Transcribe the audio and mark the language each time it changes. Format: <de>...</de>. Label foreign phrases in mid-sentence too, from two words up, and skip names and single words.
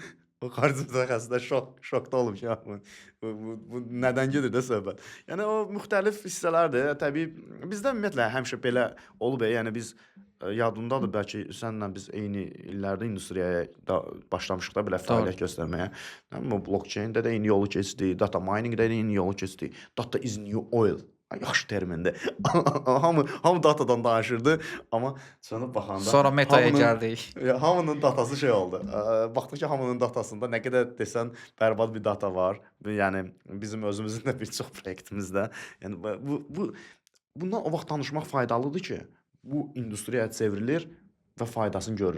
<az>O xarici mütəxəssislər şokda olub ki, bu nədən gedir də söhbət. Yəni o müxtəlif hissələrdir. Təbii bizdə ümumiyyətlə həmişə belə olub. Yəni biz yadındadır bəlkə sənlə biz eyni illərdə industriyaya da başlamışıq da belə fəaliyyət göstərməyə. O blockchain-də də eyni yolu keçdi,</az> <en>data mining-</en> <az>də də eyni yolu keçdi.</az> <en>Data is new oil.</en> <az>Yaxşı termindir. Hamı datadan danışırdı, amma sonra baxanda Sonra metaya gəldik. Hamının datası şey oldu. Baxdıq ki, hamının datasında nə qədər desən bərbad bir data var. Yəni bizim özümüzün də bir çox proyektimizdə. Yəni bundan o vaxt danışmaq faydalıdır ki, bu industriyaya çevrilir və faydasını görür.</az>